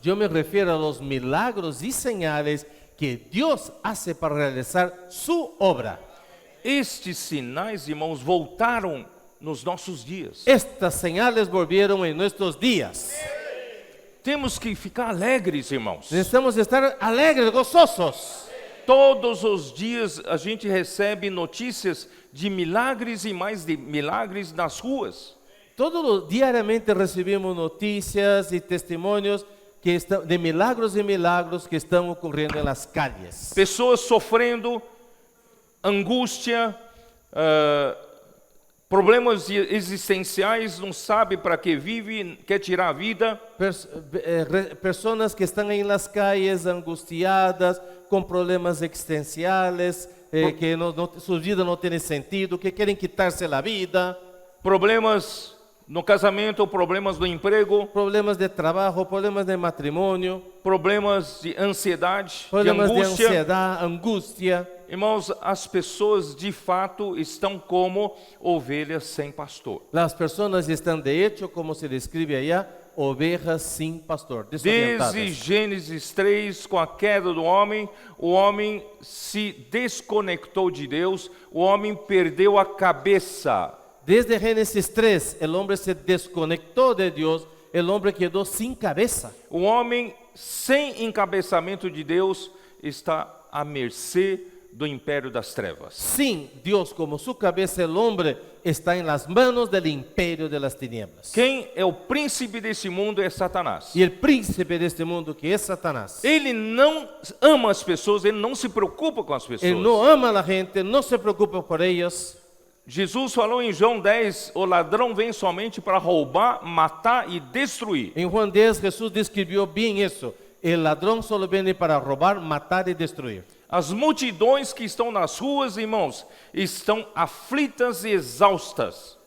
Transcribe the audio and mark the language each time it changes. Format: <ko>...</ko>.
<es>Yo me refiero a los milagros y señales que Dios hace para realizar su obra.</es> <pt>Estes sinais, irmãos, voltaram nos nossos dias.</pt> <es>Estas señales volvieron en nuestros días.</es> <pt>Temos que ficar alegres, irmãos.</pt> <es>Necesitamos estar alegres, gozosos.</es> <pt>Todos os dias a gente recebe notícias de milagres e mais de milagres nas ruas.</pt> <es>Diariamente recibimos noticias y testimonios de milagros y milagros que están ocurriendo en las calles.</es> <pt>Pessoas sofrendo angústia, problemas existenciais, não sabe para que vive, quer tirar a vida.</pt> <es>Personas que están en las calles angustiadas, con problemas existenciales, que su vida no tiene sentido, que quieren quitarse la vida.</es> <pt>Problemas no casamento, problemas no emprego,</pt> <es>Problemas de trabajo, problemas de matrimonio,</es> <pt>problemas de ansiedade, problemas de de angústia.</pt> <es>ansiedad, angustia.</es> <pt>Irmãos, as pessoas de fato estão como ovelhas sem pastor.</pt> <es>Las personas están de hecho, como se describe allá, ovejas sin pastor, desorientadas.</es> <pt>Desde Gênesis 3, com a queda do homem, o homem se desconectou de Deus, o homem perdeu a cabeça.</pt> <es>Desde Génesis 3, el hombre se desconectó de Dios, el hombre quedó sin cabeza.</es> <pt>O homem sem encabeçamento de Deus está à mercê do império das trevas.</pt> <es>Sin Dios como su cabeza, el hombre está en las manos del imperio de las tinieblas.</es> <pt>Quem é o príncipe desse mundo é Satanás.</pt> <es>Y el príncipe de este mundo, que es Satanás,</es> <pt>Ele não ama as pessoas, ele não se preocupa com as pessoas.</pt> <es>él no ama a la gente, no se preocupa por ellos.</es> <pt>Jesus falou em João 10, o ladrão vem somente para roubar, matar e destruir.</pt> <es>En Juan 10 Jesús describió bien eso. El ladrón solo viene para robar, matar y destruir.</es> <pt>As multidões que estão nas ruas, irmãos, estão aflitas e exaustas.</pt>